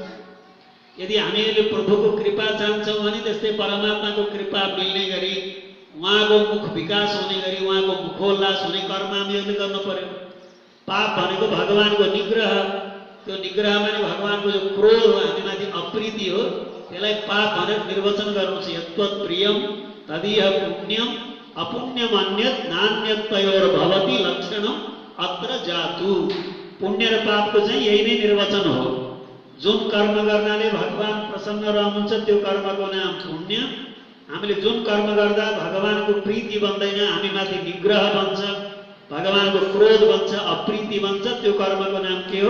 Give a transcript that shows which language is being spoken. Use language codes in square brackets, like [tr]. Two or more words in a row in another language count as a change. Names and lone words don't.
[ne] यदि हामीले प्रभुको कृपा चाहन्छौँ भने त्यस्तै परमात्माको कृपा मिल्ने गरी, उहाँको मुख विकास हुने गरी, उहाँको मुखोल्लास हुने कर्म हामीले गर्नु पर्यो। पाप भनेको भगवानको निग्रह, त्यो निग्रह माने भगवानको जो क्रोध हो, हामीमाथि अप्रीति हो, त्यसलाई पाप भनेर निर्वचन गर्नु छ। [sa] यत्त्वत्प्रियं तदीय पुण्यम अपुण्यमन्यत नान्यतयोर्भवति लक्षणम अत्र जातु। [ne] पुण्य र पापको चाहिँ यही नै निर्वचन हो। जुन कर्म गर्नाले भगवान प्रसन्न रहनुहुन्छ त्यो कर्मको नाम पुण्य। हामीले जुन कर्म गर्दा भगवानको प्रीति बन्दैन, हामीमाथि निग्रह बन्छ, भगवानको क्रोध बन्छ, अप्रीति बन्छ, त्यो कर्मको नाम के हो?